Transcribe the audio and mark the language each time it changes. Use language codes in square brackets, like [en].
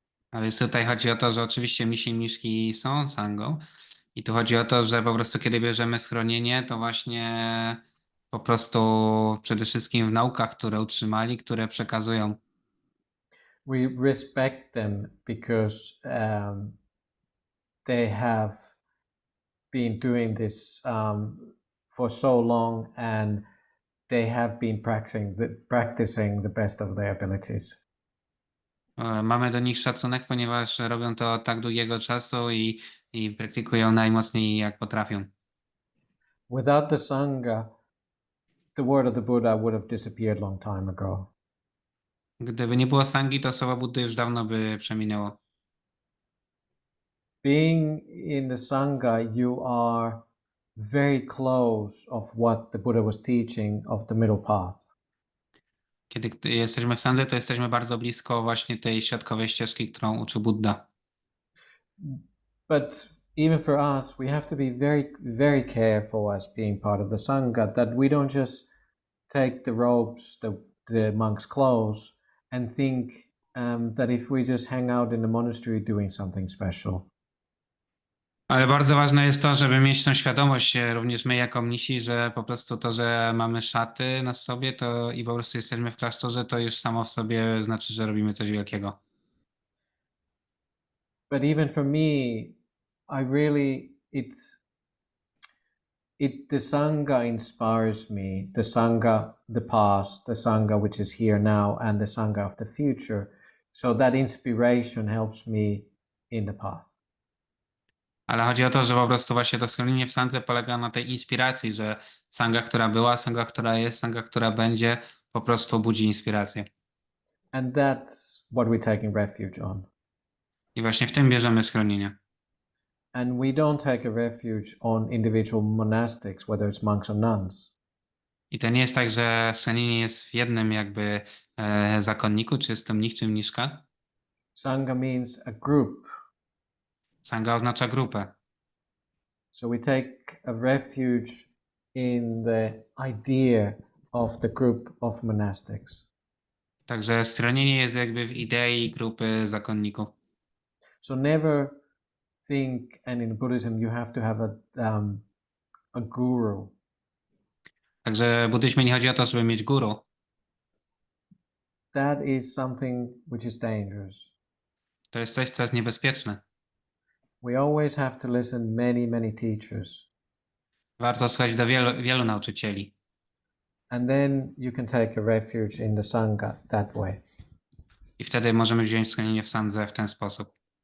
[pl] A więc tutaj chodzi o to, że oczywiście misi i mniszki są sangą i tu chodzi o to, że po prostu kiedy bierzemy schronienie, to właśnie po prostu przede wszystkim w naukach, które utrzymali, które przekazują. [en] We respect them because they have been doing this for so long, and they have been practicing the best of their abilities. [pl] Mamy do nich szacunek, ponieważ robią to od tak długiego czasu i praktykują najmocniej jak potrafią. [en] Without the Sangha, the word of the Buddha would have disappeared long time ago. [pl] Gdyby nie było sangi, to słowo Buddy już dawno by przeminęło. [en] Being in the Sangha, you are very close of what the Buddha was teaching of the middle path. [pl] Kiedy jesteśmy w sandze, to jesteśmy bardzo blisko właśnie tej środkowej ścieżki, którą uczył Buddha. [en] But even for us, we have to be very, very careful as being part of the Sangha that we don't just take the robes, the monks' clothes, and think that if we just hang out in the monastery doing something special. [pl] Ale bardzo ważne jest to, żeby mieć tą świadomość, również my jako mnisi, że po prostu to, że mamy szaty na sobie to i po prostu jesteśmy w klasztorze, to już samo w sobie znaczy, że robimy coś wielkiego. [en] But even for me, I really, the Sangha inspires me, the Sangha, the past, the Sangha which is here now, and the Sangha of the future. So that inspiration helps me in the path. [pl] Ale chodzi o to, że po prostu właśnie to schronienie w sandze polega na tej inspiracji, że sanga, która była, sanga, która jest, sanga, która będzie, po prostu budzi inspirację. [en] And that's what we're taking refuge on. [pl] I właśnie w tym bierzemy schronienie. [en] And we don't take a refuge on individual monastics, whether it's monks or nuns. [pl] I to nie jest tak, że schronienie jest w jednym jakby zakonniku, czy jest to mnich, czy mniszka. [en] Sangha means a group. [pl] Sanga oznacza grupę. [en] So we take a refuge in the idea of the group of monastics. [pl] Także schronienie jest jakby w idei grupy zakonników. [en] So never think, and in Buddhism you have to have a guru. [pl] Także w buddyzmie nie chodzi o to, żeby mieć guru. [en] That is something which is dangerous. [pl] To jest coś, co jest niebezpieczne. [en] We always have to listen many, many teachers. [pl] Warto słuchać do wielu nauczycieli. [en] And then you can take a refuge in the Sangha that way. [pl] I wtedy możemy wziąć schronienie w sandze w ten sposób.